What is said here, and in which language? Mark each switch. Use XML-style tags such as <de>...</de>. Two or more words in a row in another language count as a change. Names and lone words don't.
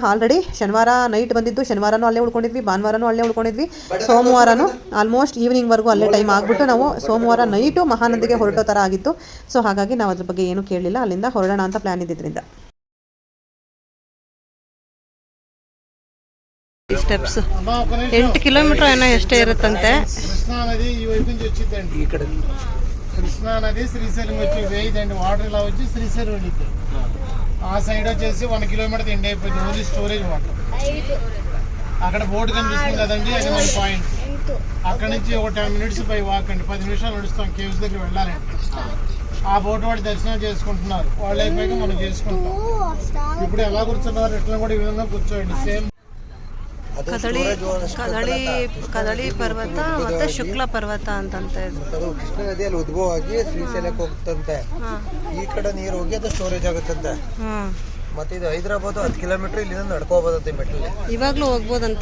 <kn>ಆಲ್ರೆಡಿ ಶನಿವಾರ ನೈಟ್ ಬಂದಿದ್ದು, ಶನಿವಾರನೂ ಅಲ್ಲೇ ಉಳ್ಕೊಂಡಿದ್ವಿ, ಭಾನುವಾರನೂ ಅಲ್ಲೇ ಉಳ್ಕೊಂಡಿದ್ವಿ, ಸೋಮವಾರನೂ ಆಲ್ಮೋಸ್ಟ್ ಈವ್ನಿಂಗ್ವರೆಗೂ ಅಲ್ಲೇ ಟೈಮ್ ಆಗಿಬಿಟ್ಟು ನಾವು ಸೋಮವಾರ ನೈಟು ಮಹಾನದಿಗೆ ಹೊರಟೋ ಥರ ಆಗಿತ್ತು. ಸೊ ಹಾಗಾಗಿ ನಾವು ಅದ್ರ ಬಗ್ಗೆ ಏನೂ ಕೇಳಲಿಲ್ಲ. ಅಲ್ಲಿಂದ ಹೊರಡೋಣ ಅಂತ ಪ್ಲ್ಯಾನ್ ಇದ್ದಿದ್ದರಿಂದ. ಸ್ಟೆಪ್ಸ್ 8 ಕಿಲೋಮೀಟರ್ ಏನೋ ಎಷ್ಟೇ ಇರುತ್ತಂತೆ.</kn> <te>కృష్ణా నది ఈ వైపు నుంచి వచ్చిందండి. ఇక్కడ కృష్ణా నది శ్రీశైలం వచ్చి వేయదండి. వాటర్ ఇలా వచ్చి శ్రీశైలం వెళ్ళింది. ఆ సైడ్ వచ్చేసి 1 కిలోమీటర్ ఎండ్ అయిపోయింది.</te> <en>only storage water.</en> <te>అక్కడ బోర్డు కనిపిస్తుంది కదండి, అది మన పాయింట్. అక్కడ నుంచి ఒక 10</te> <en>minutes by walk</en> <te>అండి. 10 నిమిషాలు నడుస్తాం కేవ్స్ దగ్గర వెళ్ళాలండి. ఆ బోట్ వాడు దర్శనం చేసుకుంటున్నారు. వాళ్ళు అయిపోయాక మనం చేసుకుంటాం. ఇప్పుడు ఎలా కూర్చున్నారు ఎట్లా కూడా ఈ విధంగా కూర్చోండి. సేమ్</te> <kn>ಕದಳಿ ಪರ್ವತ ಮತ್ತೆ ಶುಕ್ಲ ಪರ್ವತ ಅಂತಂತ ಇದು. ಕೃಷ್ಣ ನದಿಯಲ್ಲಿ ಉದ್ಭವ ಆಗಿ ಶ್ರೀಶೈಲಕ್ಕೆ ಹೋಗ್ತಂತೆ. ಈ ಕಡೆ ನೀರು ಹೋಗಿ ಅದು ಸ್ಟೋರೇಜ್ ಆಗುತ್ತಂತೆ. ಮತ್ತೆ ಇದು ಹೈದರಾಬಾದ್ 10 ಕಿಲೋಮೀಟರ್ ಇಲ್ಲಿಂದ ನಡ್ಕೋಬೋದಂತೆ ಮೆಟ್ಟಲ್ಲಿ. ಇವಾಗ್ಲೂ ಹೋಗ್ಬೋದಂತ.</kn>